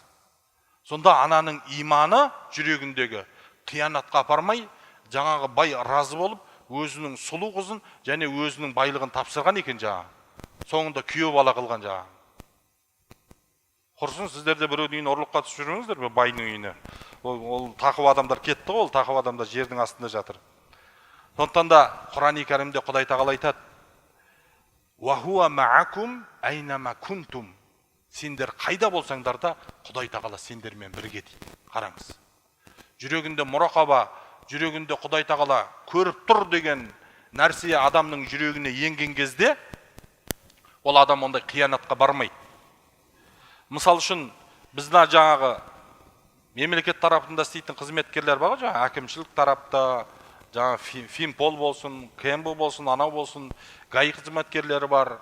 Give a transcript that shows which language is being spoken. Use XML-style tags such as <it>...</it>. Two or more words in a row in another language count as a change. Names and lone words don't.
<kk>Сонда ананың иманы жүрегіндегі қиянатқа апармай, жаңағы бай разы болып, өзінің сұлу қызын және өзінің байлығын тапсырған екен жаңа. Соңында күйеу бала қылған жаңа. Құрсын, сіздер де біреудің үйіне ұрлыққа түсіп жүрмеңіздер бе, байдың үйіне. Ол тақуа адамдар кетті ғой, ол тақуа адамдар жердің астында жатыр. Сондықтан да Құран-ы Кәрімде Құдай тағала айтады:</kk> <ar>"وهو معكم أينما كنتم".</ar> <kk>Сендер қайда болсаңдар да Құдай тағала сендермен бірге дейді. Қараңыз. Жүрегінде мұрақаба, жүрегінде Құдай тағала көріп тұр деген нәрсе адамның жүрегіне енген кезде, ол адам ондай қиянатқа бармайды. Мысал үшін, біздің жаңағы мемлекет тарапында істейтін қызметкерлер бар ғой, жаңағы әкімшілік тарапта, жаңа Финпол болсын, КМБ болсын, анау болсын, ГАИ қызметкерлері бар.</kk>